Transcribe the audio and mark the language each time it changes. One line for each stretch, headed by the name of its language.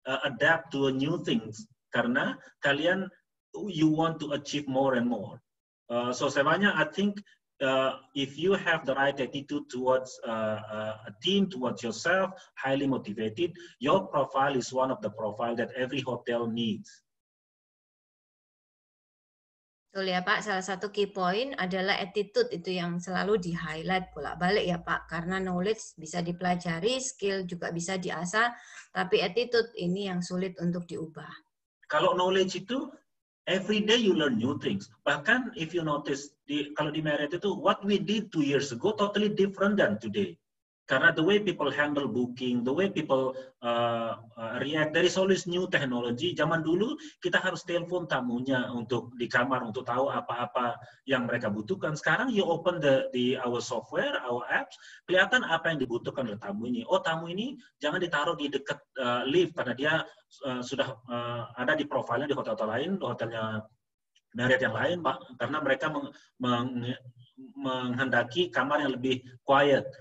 English: adapt to new things
Indonesian: karena kalian
English: you want to achieve more and more. So sebenarnya I think if you have the right attitude towards a team, towards yourself, highly motivated, your profile is one of the profile that every hotel needs.
Indonesian: Betul ya Pak, salah satu key point adalah attitude itu yang selalu di-highlight bolak-balik ya Pak, karena knowledge bisa dipelajari, skill juga bisa diasah, tapi attitude ini yang sulit untuk diubah.
English: Kalau knowledge itu, every day you learn new things. Bahkan if you notice,
Indonesian: kalau di Marriott itu,
English: what we did 2 years ago totally different than today. Karena the way people handle booking, the way people react, there is always new technology.
Indonesian: Zaman dulu kita harus telepon tamunya untuk di kamar untuk tahu apa-apa yang mereka butuhkan. Sekarang
English: you open our software, our apps,
Indonesian: kelihatan apa yang dibutuhkan oleh tamu ini. Oh, tamu ini jangan ditaruh di dekat lift karena dia sudah ada di profilnya di hotel-hotel lain, hotelnya Marriott yang lain, karena mereka menghendaki kamar yang lebih quiet.